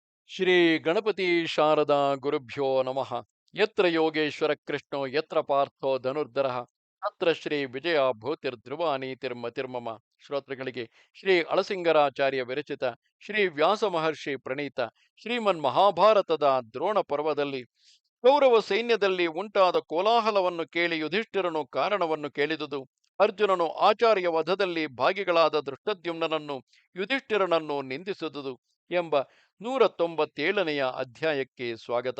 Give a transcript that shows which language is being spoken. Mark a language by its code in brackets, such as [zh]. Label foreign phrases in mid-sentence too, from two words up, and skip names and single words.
[sa] ಶ್ರೀ ಗಣಪತಿ ಶಾರದಾ ಗುರುಭ್ಯೋ ನಮಃ. ಯತ್ರ ಯೋಗೇಶ್ವರ ಕೃಷ್ಣೋ ಯತ್ರ ಪಾರ್ಥೋ ಧನುರ್ಧರಃ ತತ್ರ ಶ್ರೀ ವಿಜಯ ಭೂತಿರ್ಧ್ರುವ ನೀತಿರ್ಮತಿರ್ಮಮ. [kn] ಶ್ರೋತೃಗಳಿಗೆ ಶ್ರೀ ಅಳಸಿಂಗರಾಚಾರ್ಯ ವಿರಚಿತ ಶ್ರೀ ವ್ಯಾಸ ಮಹರ್ಷಿ ಪ್ರಣೀತ ಶ್ರೀಮನ್ ಮಹಾಭಾರತದ ದ್ರೋಣ ಪರ್ವದಲ್ಲಿ ಕೌರವ ಸೈನ್ಯದಲ್ಲಿ ಉಂಟಾದ ಕೋಲಾಹಲವನ್ನು ಕೇಳಿ ಯುಧಿಷ್ಠಿರನು ಕಾರಣವನ್ನು ಕೇಳಿದುದು, ಅರ್ಜುನನು ಆಚಾರ್ಯ ವಧದಲ್ಲಿ ಭಾಗಿಗಳಾದ ದೃಷ್ಟದ್ಯುಮ್ನನನ್ನು ಯುಧಿಷ್ಠಿರನನ್ನು ನಿಂದಿಸಿದುದು ಎಂಬ 197ನೆಯ ಅಧ್ಯಾಯಕ್ಕೆ ಸ್ವಾಗತ.